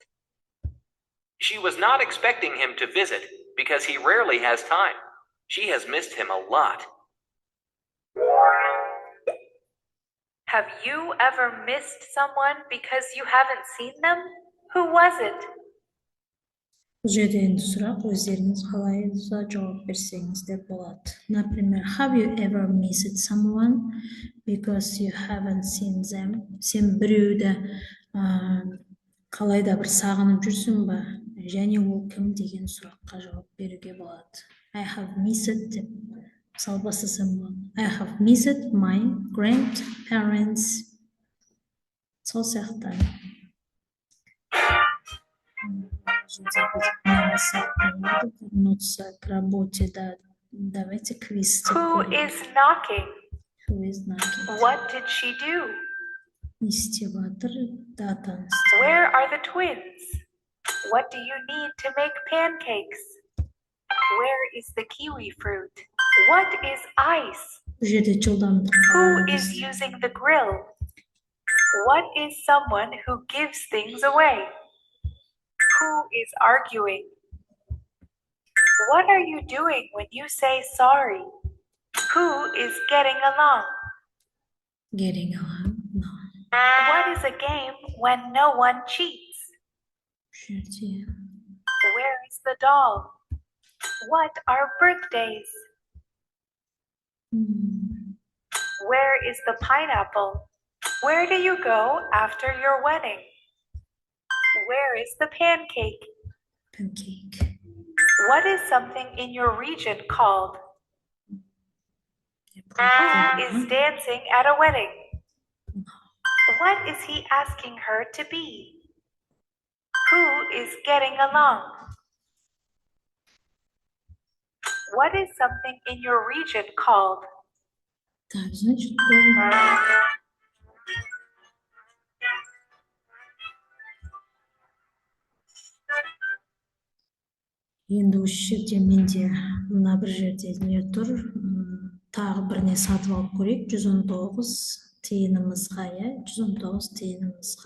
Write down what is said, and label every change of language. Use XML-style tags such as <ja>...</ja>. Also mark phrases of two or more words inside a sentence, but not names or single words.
<en>She was not expecting him to visit because he rarely has time. She has missed him a lot. Have you ever missed someone because you haven't seen them? Who was it?</en> <kk>Бұл жерде енді сұрақ, өздеріңіз қалай жауап берсеңіздер болады. Например,</kk> <en>have you ever missed someone because you haven't seen them?</en> <kk>Сен біреуді қалайда бір сағынып жүрсің ба? Және ол кім деген сұраққа жауап беруге болады.</kk> <en>I have missed</en> <kk>деп мысал бастасам болады.</kk> <en>I have missed my grandparents.</en> <kk>Сол сияқты.</kk> <ru>Вернуться к работе, да. Давайте квиз.</ru> <en>Who is knocking? Who is knocking? What did she do? Истиватор, дата. Where are the twins? What do you need to make pancakes? Where is the kiwi fruit? What is ice?</en> <kk>Бұл жерде жылдамдық.</kk> <en>Who is using the grill? What is someone who gives things away? Who is arguing? What are you doing when you say sorry? Who is getting along? Getting along? No. What is a game when no one cheats?</en> <kk>Бұл жерде.</kk> <en>Where is the doll? What are birthdays? Where is the pineapple? Where do you go after your wedding? Where is the pancake? Pancake. What is something in your region called? Who is dancing at a wedding? What is he asking her to be? Who is getting along? What is something in your region called?</en> <ru>Так, значит,</ru> <kk>енді осы жерде менде мына бір жерде не тұр, тағы біріне сатып алып көрейік, 119 тиынымызға, 119 тиынымызға.</kk>